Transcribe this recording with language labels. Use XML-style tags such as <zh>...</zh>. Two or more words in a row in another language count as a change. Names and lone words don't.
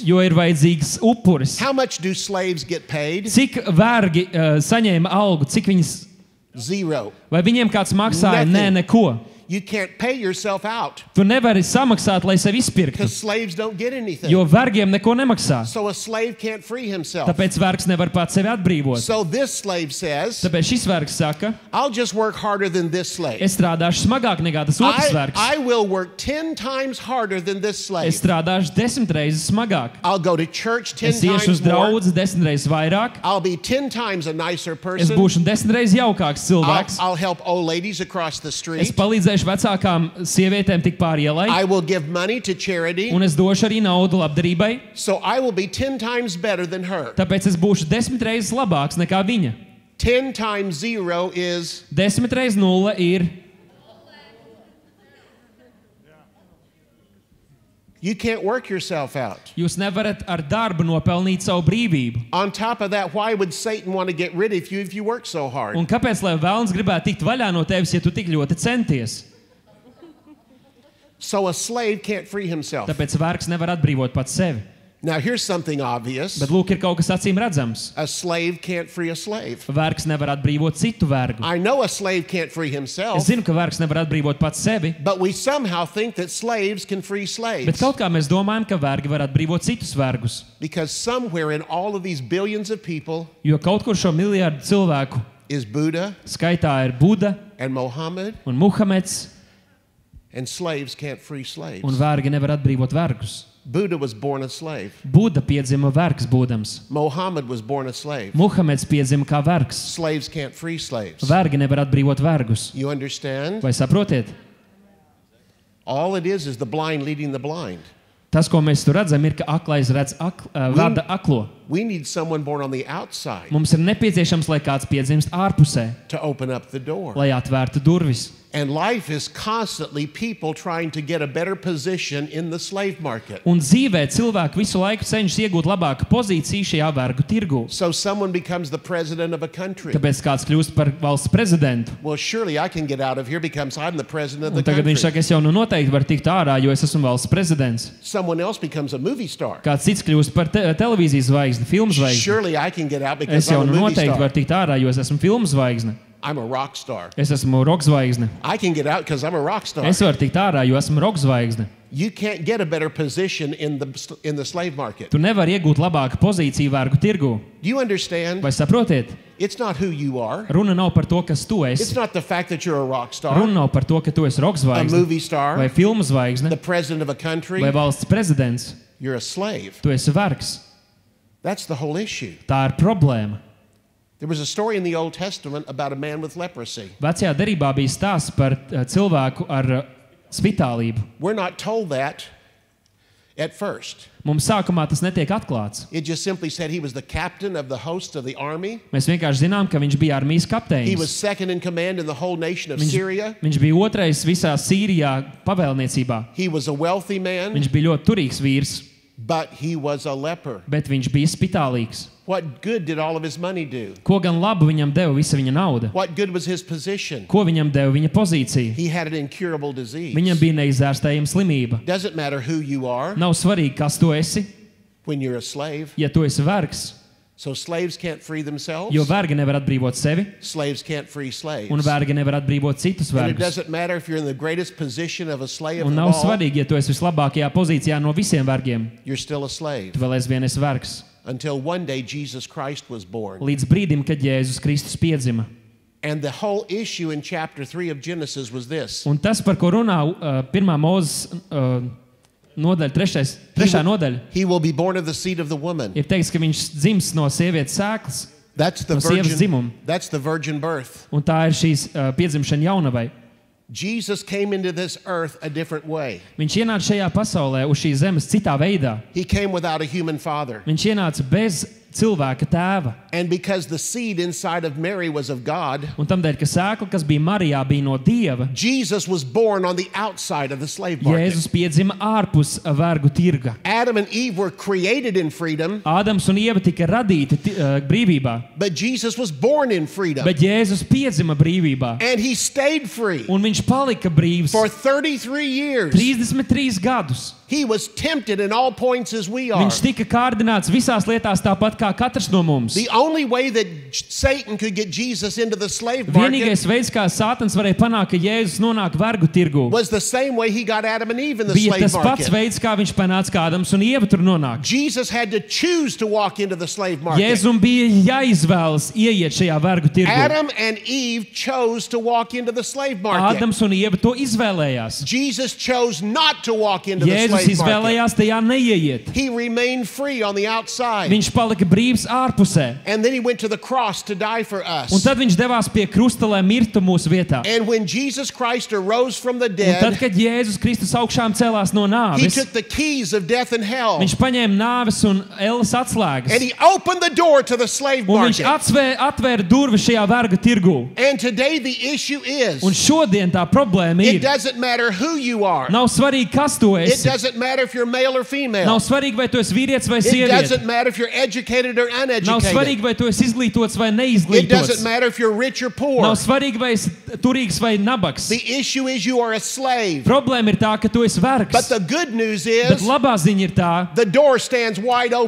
<lv>jo ir vajadzīgs upuris.</lv> <en>How much do slaves get paid?</en> <lv>Cik vergi saņēma algu, cik viņas,</lv> <en>Zero.</en> <lv>vai viņiem kāds maksāja?</lv> <en>Nothing.</en> <lv>Nē, neko.</lv> <en>You can't pay yourself out</en> <lv>Tu nevari samaksāt, lai sevi izpirktu,</lv> <en>because slaves don't get anything.</en> <lv>jo vergiem neko nemaksā.</lv> <en>So a slave can't free himself.</en> <lv>Tāpēc vergs nevar pats sevi atbrīvot.</lv> <en>So this slave says,</en> <lv>Tāpēc šis vergs saka,</lv> <en>I'll just work harder than this slave.</en> <lv>es strādāšu smagāk nekā tas otrs vergs.</lv> <en>I will work 10 times harder than this slave.</en> <lv>Es strādāšu 10 reizes smagāk.</lv> <en>I'll go to church 10</en> <lv>Es iešu uz</lv> <en>times more.</en> <lv>draudzi 10 reizes vairāk.</lv> <en>I'll be 10 times a nicer</en> <lv>Es</lv> <en>person.</en> <lv>būšu 10 reizes jaukāks cilvēks.</lv> <en>I'll help old ladies across the</en> <lv>Es</lv> <en>street.</en> <lv>palīdzēšu vecākām sievietēm tik pāri ielai.</lv> <en>I will give money to charity.</en> <lv>Un es došu arī naudu labdarībai.</lv> <en>So I will be 10 times better than her.</en> <lv>Tāpēc es būšu 10 reizes labāks nekā viņa.</lv> <en>10 times 0 is</en> <lv>10 reizes 0 ir.</lv> <en>you can't work yourself out.</en> <lv>Jūs nevarat ar darbu nopelnīt savu brīvību.</lv> <en>On top of that, why would Satan want to get rid of you if you work so hard?</en> <lv>Un kāpēc, lai velns gribētu tikt vaļā no tevis, ja tu tik ļoti centies?</lv> <en>So a slave can't free himself.</en> <lv>Tāpēc vergs nevar atbrīvot pats sevi.</lv> <en>Now here's something obvious.</en> <lv>Bet lūk, ir kaut kas acīm redzams.</lv> <en>A slave can't free a slave.</en> <lv>Vergs nevar atbrīvot citu vergu.</lv> <en>I know a slave can't free himself,</en> <lv>Es zinu, ka vergs nevar atbrīvot pats sevi,</lv> <en>but we somehow think that slaves can free</en> <lv>bet</lv> <en>slaves.</en> <lv>kaut kā mēs domājam, ka vergi var atbrīvot citus vergus.</lv> <en>Because somewhere in all of these billions of people</en> <lv>Jo kaut kur šo miljardu cilvēku</lv> <en>is Buddha</en> <lv>skaitā ir Buda</lv> <en>and Mohammed,</en> <lv>un Muhameds,</lv> <en>and slaves can't free slaves.</en> <lv>un vergi nevar atbrīvot vergus.</lv> <en>Buddha was born a slave.</en> <lv>Buda piedzima vergs būdams.</lv> <en>Mohammed was born a slave.</en> <lv>Muhameds piedzima kā vergs.</lv> <en>Slaves can't free slaves.</en> <lv>Vergi nevar atbrīvot vergus.</lv> <en>You understand?</en> <lv>Vai saprotiet?</lv> <en>All it is the blind leading the blind.</en> <lv>Tas, ko mēs tur redzam, ir, ka aklais redz vada aklo.</lv> <en>We need someone born on the outside</en> <lv>Mums ir nepieciešams, lai kāds piedzimst ārpusē,</lv> <en>to open up the door.</en> <lv>lai atvērtu durvis.</lv> <en>And life is constantly people trying to get a better position in the slave market.</en> <lv>Un dzīvē cilvēki visu laiku cenšas iegūt labāku pozīciju šajā vergu tirgu.</lv> <en>So someone becomes the president of a country.</en> <lv>Tāpēc kāds kļūst par valsts prezidentu.</lv> <en>Well, surely I can get out of here because I'm the president of</en> <lv>Un</lv> <en>the</en> <lv>tagad viņš</lv> <en>country.</en> <lv>saka, es jau nu noteikti varu tikt ārā, jo es esmu valsts prezidents.</lv> <en>Someone else becomes a movie star.</en> <lv>Kāds cits kļūst par televīzijas zvaigzne, filmu zvaigzne.</lv> <en>Surely I can get out because</en> <lv>Es jau</lv> <en>I'm a movie</en> <lv>noteikti</lv> <en>star.</en> <lv>varu tikt ārā, jo es esmu filmu zvaigzne.</lv> <en>I'm a rock star.</en> <lv>Es esmu roka zvaigzne.</lv> <en>I can get out because I'm a rock star.</en> <lv>Es varu tikt ārā, jo esmu roka zvaigzne.</lv> <en>You can't get a better position in the slave market.</en> <lv>Tu nevari iegūt labāku pozīciju vergu tirgū.</lv> <en>Do you understand?</en> <lv>Vai saprotiet?</lv> <en>It's not who you are.</en> <lv>Runa nav par to, kas tu</lv> <en>It's</en> <lv>esi.</lv> <en>not the fact that you're a rock star,</en> <lv>Runa nav par to, ka tu esi roka</lv> <en>a</en> <lv>zvaigzne</lv> <en>movie</en> <lv>vai</lv> <en>star,</en> <lv>filmu zvaigzne</lv> <en>the president of a country.</en> <lv>vai valsts prezidents.</lv> <en>You're a slave.</en> <lv>Tu esi vergs.</lv> <en>That's the whole issue.</en> <lv>Tā ir problēma.</lv> <en>There was a story in the Old Testament about a man with leprosy.</en> <lv>Vecajā derībā bija stāsts par cilvēku ar spitālību.</lv> <en>We're not told that at first.</en> <lv>Mums sākumā tas netiek atklāts.</lv> <en>It just simply said he was the captain of the host of the army.</en> <lv>Mēs vienkārši zinām, ka viņš bija armijas</lv> <en>He was</en> <lv>kapteinis.</lv> <en>second in command in the whole nation of Syria.</en> <lv>Viņš bija otrais visā Sīrijā pavēlniecībā.</lv> <en>He was a wealthy man,</en> <lv>Viņš bija ļoti turīgs vīrs,</lv> <en>but he was a leper.</en> <lv>bet viņš bija spitālīgs.</lv> <en>What good did all of his money do?</en> <lv>Ko gan labu viņam deva visa viņa nauda?</lv> <en>What good was his position?</en> <lv>Ko viņam deva viņa pozīcija?</lv> <en>He had an incurable disease.</en> <lv>Viņam bija neizārstējama slimība.</lv> <en>Doesn't matter who you are</en> <lv>Nav svarīgi, kas tu esi,</lv> <en>when you're a slave.</en> <lv>ja tu esi vergs,</lv> <en>So slaves can't free themselves.</en> <lv>jo vergi nevar atbrīvot sevi,</lv> <en>Slaves can't free slaves.</en> <lv>un vergi nevar atbrīvot citus</lv> <en>And it</en> <lv>vergus.</lv> <en>doesn't matter if you're in the greatest position of a slave</en> <lv>Un</lv> <en>of</en> <lv>nav</lv> <en>all,</en> <lv>svarīgi, ja tu esi vislabākajā pozīcijā no visiem vergiem.</lv> <en>you're still a slave.</en> <lv>Tu vēl aizvien esi vergs.</lv> <en>Until one day Jesus Christ was born.</en> <lv>Līdz brīdim, kad Jēzus Kristus piedzima.</lv> <en>And the whole issue in chapter 3 of Genesis was this.</en> <lv>Un tas, par ko runā 1. Mūzes nodaļa, trešā nodaļa,</lv> <en>He will be born of the seed of the woman.</en> <lv>ir teikts, ka viņš dzims no sievietes sēklas,</lv> <en>That's the</en> <lv>no sievas</lv> <en>virgin,</en> <lv>dzimuma.</lv> <en>that's the virgin birth.</en> <lv>Un tā ir šīs piedzimšana jaunavai.</lv> <en>Jesus came into this earth a different way.</en> <lv>Viņš ienāca šajā pasaulē uz šīs zemes citā veidā.</lv> <en>He came without a human father.</en> <lv>Viņš ienāca bez cilvēka tēva.</lv> <en>And because the seed inside of Mary was of God,</en> <lv>Un tamdēļ, ka sēkla, kas bija Marijā, bija no Dieva,</lv> <en>Jesus was born on the outside of the slave market.</en> <lv>Jēzus piedzima ārpus vergu tirga.</lv> <en>Adam and Eve were created in freedom,</en> <lv>Ādams un Ieva tika radīti brīvībā,</lv> <en>but Jesus was born in freedom.</en> <lv>bet Jēzus piedzima brīvībā.</lv> <en>And he stayed free</en> <lv>Un viņš palika brīvs</lv> <en>for 33 years.</en> <lv>33 gadus.</lv> <en>He was tempted in all points as we are.</en> <lv>Viņš tika kārdināts visās lietās tāpat kā katrs no mums.</lv> <en>The only way that Satan could get Jesus into the slave market</en> <lv>Vienīgais veids, kā Sātans varēja panākt, ka Jēzus nonāk vergu tirgū,</lv> <en>was the same way he got Adam and Eve in the</en> <lv>bija</lv> <en>slave</en> <lv>tas pats</lv> <en>market.</en> <lv>veids, kā viņš panāca, kā Ādams un Ieva tur nonāk.</lv> <en>Jesus had to choose to walk into the slave market.</en> <lv>Jēzum bija jāizvēlas ieiet šajā vergu tirgū.</lv> <en>Adam and Eve chose to walk into the slave market.</en> <lv>Ādams un Ieva to izvēlējās.</lv> <en>Jesus chose not to walk into the</en> <lv>Jēzus</lv> <en>slave market.</en> <lv>izvēlējās tajā neieiet.</lv> <en>He remained free on the outside.</en> <lv>Viņš palika brīvs ārpusē.</lv> <en>And then he went to the cross to die for us.</en> <lv>Un tad viņš devās pie krusta, lai mirtu mūsu vietā.</lv> <en>And when Jesus Christ arose from the</en> <lv>Un tad,</lv> <en>dead,</en> <lv>kad Jēzus Kristus augšām celās no</lv> <en>he</en> <lv>nāves,</lv> <en>took the keys of death and hell.</en> <lv>viņš paņēma nāves un ēlas</lv> <en>And</en> <lv>atslēgas.</lv> <en>he opened the door to the slave</en> <lv>Un viņš</lv> <en>market.</en> <lv>atvēra durvis šajā verga tirgū.</lv> <en>And today the issue is,</en> <lv>Un šodien tā problēma</lv> <en>it</en> <lv>ir,</lv> <en>doesn't matter who you are.</en> <lv>nav svarīgi, kas tu</lv> <en>It</en> <lv>esi.</lv> <en>doesn't matter if you're male or female.</en> <lv>Nav svarīgi, vai tu esi vīrietis vai</lv> <en>It</en> <lv>sieviete.</lv> <en>doesn't matter if you're educated or</en> <lv>Nav</lv> <en>uneducated.</en> <lv>svarīgi, vai tu esi izglītots vai</lv> <en>It doesn't</en> <lv>neizglītots.</lv> <en>matter if you're rich or poor.</en> <lv>Nav svarīgi, vai esi turīgs vai nabaks.</lv> <en>The issue is you are a slave.</en> <lv>Problēma ir tā, ka tu esi</lv> <en>But</en> <lv>vergs.</lv> <en>the good news</en> <lv>Bet</lv> <en>is</en> <lv>labā ziņa ir tā,</lv> <en>the door stands wide</en> <lv>ka</lv>